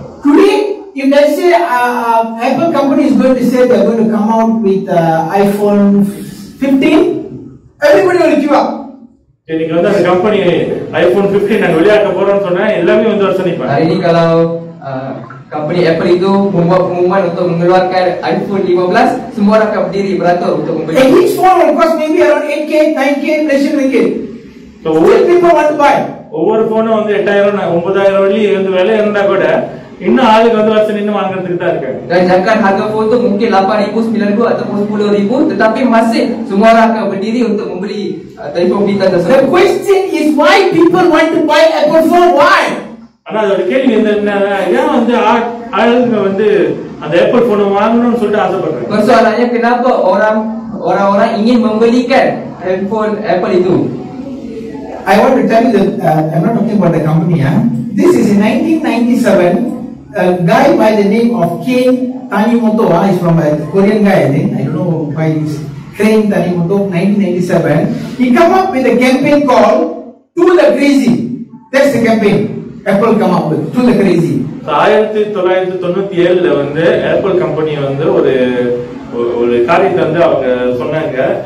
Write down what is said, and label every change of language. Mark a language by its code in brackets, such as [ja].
[en] Today, if they say Apple company is going to say they're going to come out with iPhone 15, everybody will give up. [ta] இன்னைக்கு வந்து அந்த company iPhone 15 நாங்க வெளியாக்க போறோம்னு சொன்னா எல்லாமே வந்து வசனிப்பாங்க. [ms] Hari ini kalau company Apple itu membuat pengumuman untuk mengeluarkan iPhone 15, semua orang akan berdiri beratur untuk membeli. [en] And each phone will cost maybe around 8K, 9K, Malaysian ringgit. So, Still people want to buy. [ta] ஒவ்வொரு போனும் வந்து 8,000 9,000 வெள்ளி வந்து விலை இருந்தா கூட இன்னும் ஆளுக்கு வந்து வருஷம் இன்னும் வாங்குறதுக்கு தான் இருக்காங்க. [ms] Dan jangan harga phone tu mungkin 8,000, 9,000 ataupun 10,000, tetapi masih semua orang akan berdiri untuk membeli telefon pintar [en] The [ms] tersebut. [en] question is why people want to buy Apple phone? Why? [ta] ஆனா அதோட கேள்வி என்னன்னா ஏன் வந்து ஆளுங்க வந்து அந்த ஆப்பிள் போனை வாங்கணும்னு சொல்லிட்டு ஆசைப்படுறாங்க. [ms] Persoalannya kenapa orang-orang ingin membelikan handphone Apple itu? [en] I want to tell you that I'm not talking about the company. This is in 1997. A guy by the name of Kane Tanimoto is from a Korean guy, I think. I don't know why he's Kane Tanimoto, 1997. He come up with a campaign called "To the Crazy." That's the campaign Apple come up with. To the Crazy. [ta] 1997 வந்து apple company வந்து ஒரு காரியத்தை வந்து அவங்க சொன்னாங்க.